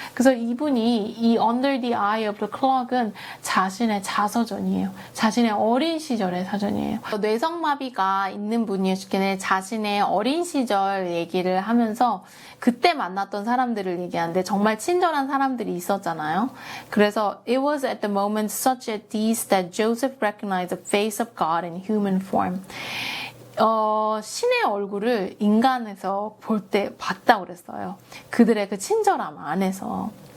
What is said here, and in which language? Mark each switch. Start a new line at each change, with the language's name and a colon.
Korean: 그래서 이분이 이 Under the Eye of the Clock은 자신의 자서전이에요. 자신의 어린 시절의 사전이에요. 뇌성마비가 있는 분이었기 자신의 어린 시절 얘기를 하면서 그때 만났던 사람들을 얘기하는데 정말 친절한 사람들이 있었잖아요.
English: 그래서 It was at the moment such as these that Joseph recognized the face of God in human form.
Korean: 신의 얼굴을 인간에서 볼 때 봤다고 그랬어요. 그들의 그 친절함 안에서.